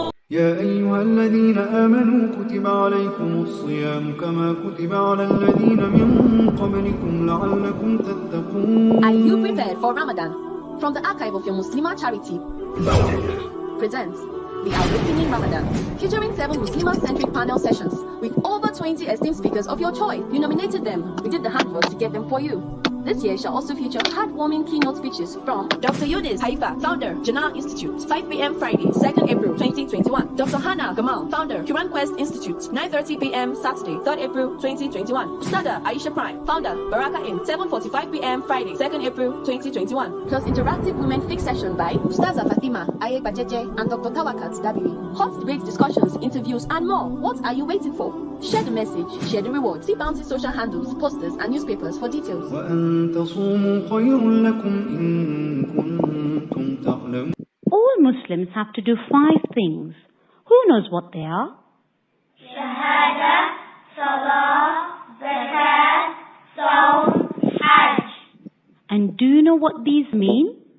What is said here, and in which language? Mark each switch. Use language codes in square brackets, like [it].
[ar] يا أيها الذين آمنوا كتب عليكم الصيام كما كتب على الذين من قبلكم لعلكم تتقون. [en] Are you prepared for Ramadan? From the archive of your Muslimah charity presents the Awakening Ramadan, featuring 7 Muslimah-centric panel sessions with over 20 esteemed speakers of your choice. You nominated them. We did the hard work to get them for you. This year shall also feature heartwarming keynote speeches from Dr. Yunus Haifa, founder, Janal Institute, 5 p.m. Friday, 2nd April 2021. Dr. Hannah Gamal, founder, Quran Quest Institute, 9:30 p.m. Saturday, 3rd April 2021. Ustada Aisha Prime, founder, Baraka Inn, 7:45 p.m. Friday, 2nd April 2021. Plus interactive women fix session by Ustaza Fatima, Aye Bajeje, and Dr. Tawakat Dabiri. Hot debate discussions, interviews, and more. What are you waiting for? Share the message, share the reward. See Bounty social handles, posters, and newspapers for details. [ar] وأن تصوموا خير لكم إن كنتم تعلمون. [en] All Muslims have to do 5 things. Who knows what they are? Shahada, Salah, Zakat, Saum, Hajj. And do you know what these mean?